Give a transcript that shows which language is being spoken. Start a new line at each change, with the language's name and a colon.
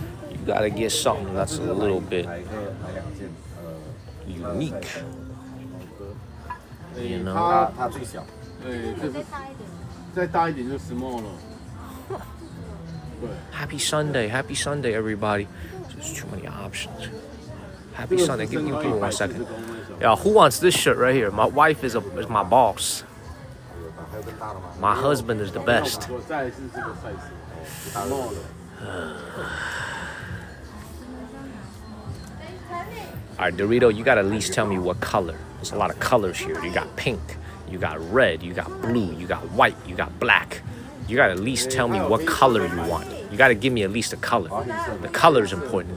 English: You gotta get something that's a little bit unique. You know?
Chinese: 它最小。对，这是再大一点就 small 了。对。
English: Happy Sunday, everybody. There's too many options. Happy Sunday. Give me 1 second. Yeah, who wants this shirt right here? My wife is my boss. My husband is the best.
Chinese: 我再是这个 size small 的。
English: All right, Dorito, you gotta at least tell me what color. There's a lot of colors here. You got pink, you got red, you got blue, you got white, you got black. You gotta at least tell me what color you want. You gotta give me at least a color. The color is important.